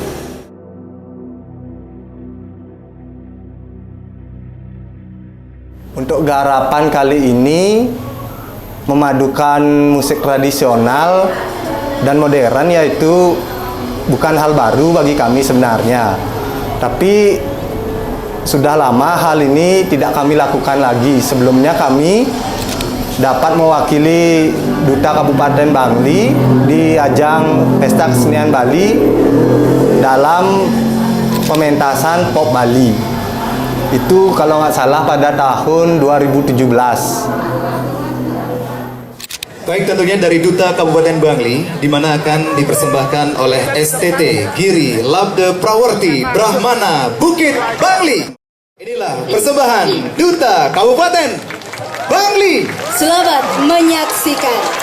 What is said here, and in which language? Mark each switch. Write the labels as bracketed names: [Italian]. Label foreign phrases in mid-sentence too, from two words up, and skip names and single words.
[Indonesian] Untuk garapan kali ini memadukan musik tradisional dan modern, yaitu bukan hal baru bagi kami sebenarnya. Tapi sudah lama hal ini tidak kami lakukan lagi. Sebelumnya kami dapat mewakili Duta Kabupaten Bangli di ajang Pesta Kesenian Bali dalam pementasan Pop Bali. Itu kalau nggak salah pada tahun 2017. Baik, tentunya dari Duta Kabupaten Bangli, di mana akan dipersembahkan oleh STT Giri Labde Prawarti Brahmana Bukit Bangli. Inilah persembahan Duta Kabupaten Bangli. Selamat menyaksikan.